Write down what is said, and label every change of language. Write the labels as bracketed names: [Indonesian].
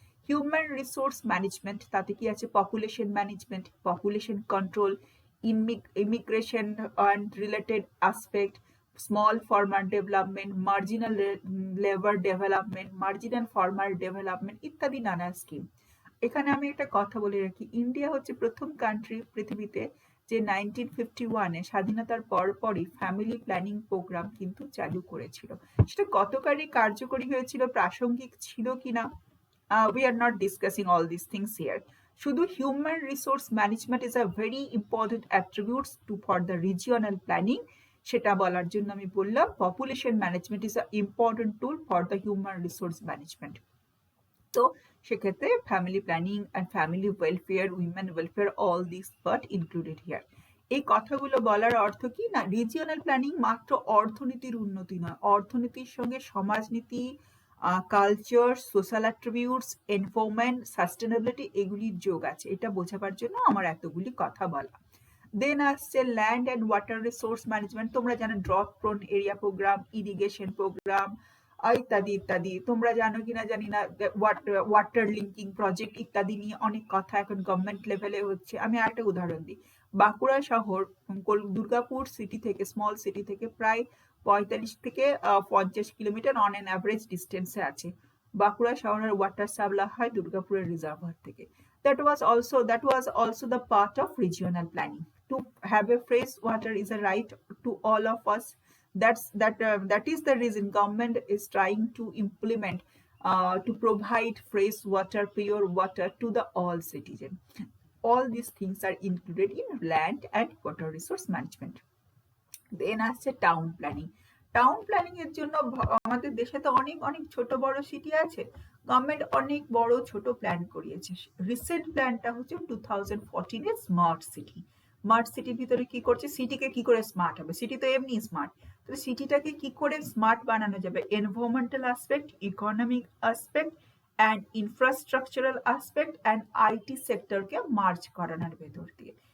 [Bangla] Human resource management, তাতে কি আছে population management, population control, immigration and related aspect, small farmer development, marginal labour development, marginal farmer development ইত্যাদি নানা scheme. এখানে আমি একটা কথা বলে রাখি, ইন্ডিয়া হচ্ছে প্রথম কান্ট্রি পৃথিবীতে যে 1951-এ স্বাধীনতার পরপরই ফ্যামিলি প্ল্যানিং প্রোগ্রাম কিন্তু চালু করেছিল। সেটা কতকারী কার্যকরী হয়েছিল, প্রাসঙ্গিক ছিল কিনা, [English] we are not discussing all these things here. শুধু human resource management is a very important attributes to for the regional planning, [Bangla] সেটা বলার জন্য আমি বললাম [English] Population management is a important tool for the human resource management. [Bangla] তো সেক্ষেত্রে [English] Family planning and family welfare, women welfare, all this part included here. [Bangla] এই কথাগুলো বলার অর্থ কি না, রিজিওনাল প্ল্যানিং মাত্র অর্থনীতির উন্নতি নয়, অর্থনীতির সঙ্গে সমাজনীতি, culture, social attributes, environment, sustainability এগুলির যোগ আছে, এটা বোঝাবার জন্য আমার এতগুলি কথা বলা। দেন আসছে land and water resource management. তোমরা জানো drought prone area programme, irrigation programme ইত্যাদি ইত্যাদি। তোমরা জানো কিনা জানি না, ওয়াটার লিঙ্কিং প্রজেক্ট ইত্যাদি নিয়ে অনেক কথা এখন গভর্নমেন্ট লেভেলে হচ্ছে। আমি আরেকটা উদাহরণ দিই, বাঁকুড়া শহর দুর্গাপুর সিটি থেকে, স্মল সিটি থেকে প্রায় 45 থেকে 50 কিলোমিটার অন অ্যান অ্যাভারেজ ডিস্টেন্সে আছে। বাঁকুড়া শহরের ওয়াটার সাপ্লাই হয় দুর্গাপুরের রিজার্ভার থেকে। [English] That was also the part of regional planning. To have a fresh water is a right to all of us. That is the reason government is trying to implement to provide fresh water, pure water to the all citizen. All these things are included in land and water resource management. [Bangla] দেন আসছে town planning. Town planning এর জন্য আমাদের দেশে তো অনেক অনেক ছোট বড় সিটি আছে, গভর্নমেন্ট অনেক বড় ছোট প্ল্যান করিয়েছে। রিসেন্ট প্ল্যানটা হচ্ছে 2014 এর স্মার্ট সিটি। স্মার্ট সিটির ভিতরে কি করছে, সিটিকে কি করে স্মার্ট হবে, সিটি তো এমনি স্মার্ট, তো সিটিটাকে কি করে স্মার্ট বানানো যাবে, environmental aspect, economic aspect and infrastructural aspect and IT সেক্টরকে merge করানোর ভেতর দিয়ে।